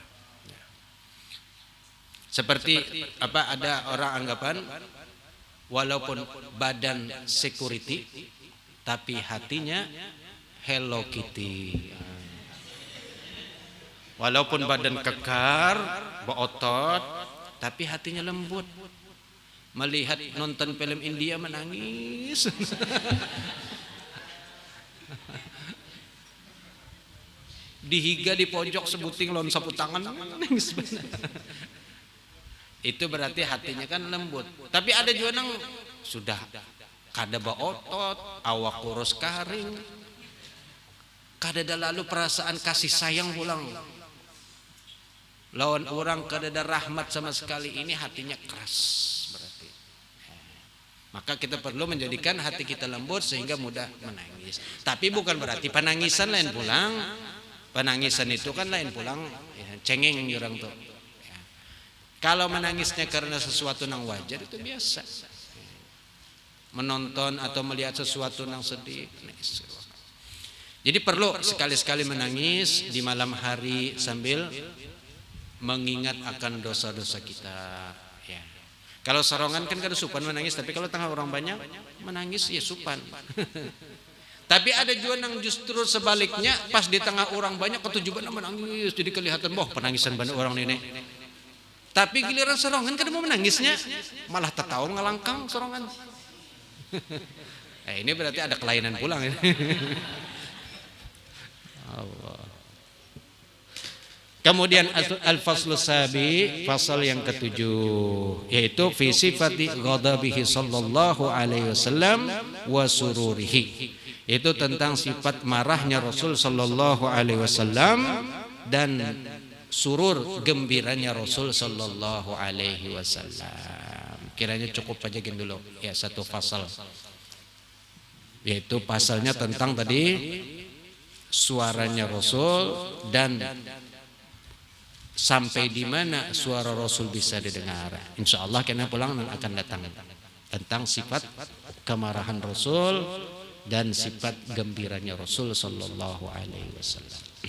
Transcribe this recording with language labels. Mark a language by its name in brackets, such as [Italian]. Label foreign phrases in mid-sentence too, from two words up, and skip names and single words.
[Indonesian] Seperti apa ada orang anggapan walaupun badan security tapi hatinya Hello Kitty. Walaupun badan kekar, berotot tapi hatinya lembut. Melihat nonton film India menangis. [Banjar] Dihiga di pojok sebuting lawan sapu tangan menangis. [Indonesian] Itu berarti hatinya kan lembut. [Banjar] Tapi ada juga nang sudah kada beotot, awak kurus karing. Kada ada lalu perasaan kasih sayang pulang. Lawan orang kada ada rahmat sama sekali, ini hatinya keras. [Indonesian] Maka kita perlu menjadikan hati kita lembut sehingga mudah menangis. [Banjar] Tapi bukan berarti penangisan lain pulang. Penangisan itu kan lain pulang ya, cengeng orang tuh. [Indonesian] Ya. Kalau menangisnya karena sesuatu yang wajar itu biasa. Menonton atau melihat sesuatu yang sedih. Jadi perlu sekali-sekali menangis di malam hari sambil mengingat akan dosa-dosa kita. Ya. [Banjar] Kalau sorongan kan kada supan menangis, tapi kalau tengah orang banyak menangis ya supan. [Indonesian] Tapi ada juga yang justru sebaliknya, pas di tengah orang banyak ketujuan menangis, jadi kelihatan boh penangisan banyak orang ini. [Banjar] Tapi giliran sorongan kada mau menangisnya, malah tertawa ngelangkang sorongan. Ini berarti ada kelainan pulang ya. [Arabic] Allah. Kemudian الفصل السابع, [Indonesian] pasal yang ketujuh, yaitu [Arabic] في صفة غضبه صلى الله عليه وسلم وسروره. [Indonesian] Itu tentang sifat marahnya Rasul [Arabic] صلى الله عليه وسلم [Indonesian] dan surur gembiranya Rasul [Arabic] صلى الله عليه وسلم. [Indonesian] Kiranya cukup aja gini dulu ya, satu pasal. Yaitu pasalnya tentang tadi suaranya Rasul dan sampai di mana suara Rasul bisa didengar. [Arabic] إن شاء الله [Indonesian] kena pulang akan datang tentang sifat kemarahan Rasul dan sifat gembiranya Rasul [Arabic] صلى الله عليه وسلم.